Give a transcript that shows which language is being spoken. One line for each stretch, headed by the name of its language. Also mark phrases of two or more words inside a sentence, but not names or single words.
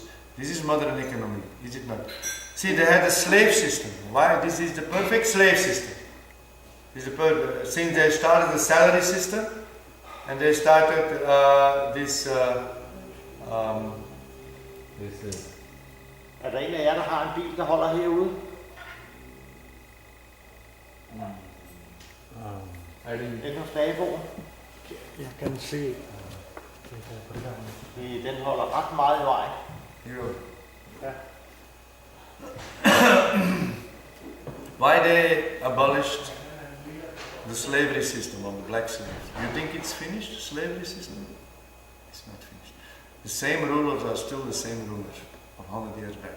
English: This is modern economy, is it not? See, they had a slave system. Why? This is the perfect slave system. Since they started the salary system, and they started this is.
Danish: Er der en af jer, der har en bil, der holder herude? Den hos naboen? Jeg kan se. Den holder ret meget i vejen. Jo. Ja.
English: Why they abolished the slavery system of the black slaves? You think it's finished, slavery system? It's not finished. The same rulers are still the same rulers of 100 years back.